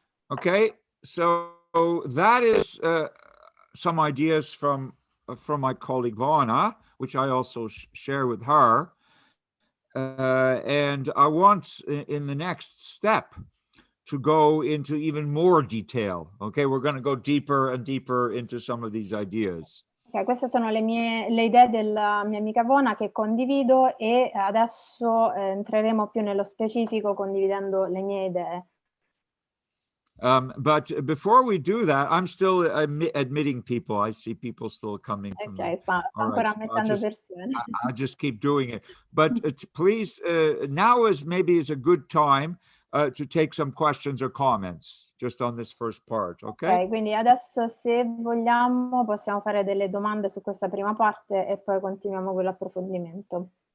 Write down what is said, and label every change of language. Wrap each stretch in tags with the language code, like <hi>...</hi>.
<en>Okay, so that is some ideas from my colleague Vana, which I also share with her. And I want in the next step to go into even more detail. Okay, we're going to go deeper and deeper into some of these ideas.</en> <it>Okay, queste sono le idee della mia amica Vona che condivido e adesso entreremo più nello specifico condividendo le mie idee.</it> <en>But before we do that, I'm still admitting people. I see people still coming from</en> <it>Ok, sta ancora ammettendo persone.</it> <en>I'll just keep doing it. But please, now is a good time to take some questions or comments just on this first part, okay?</en> <it>Ok, quindi adesso se vogliamo possiamo fare delle domande su questa prima parte e poi continuiamo con l'approfondimento.</it>